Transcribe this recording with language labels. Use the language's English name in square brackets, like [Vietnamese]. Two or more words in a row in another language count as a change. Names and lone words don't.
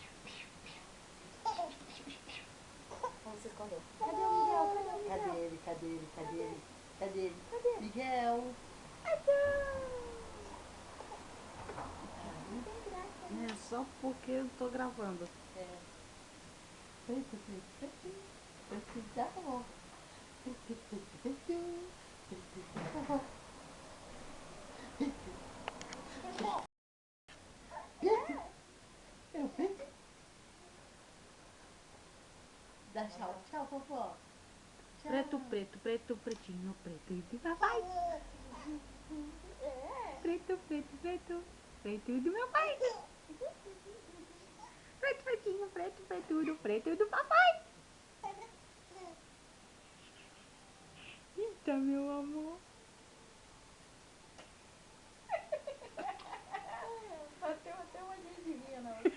[Portuguese] Vamos se esconder. Cadê o Miguel? Cadê o Miguel? Cadê ele? Cadê ele? Cadê ele? Cadê ele? Cadê? Miguel. Não tem graça, né? É só porque eu tô gravando. É. Preto, preto, preto. Preto da vovó. Preto, preto, preto. Preto da vovó. Preto. Preto. É o preto. Dá tchau. Tchau, vovó. Tchau. Preto, preto, preto, pretinho, preto do papai. Preto, preto, preto, preto do meu pai. Preto, pretinho, preto, preto do papai. Eita, meu amor. Bateu até uma gengivinha na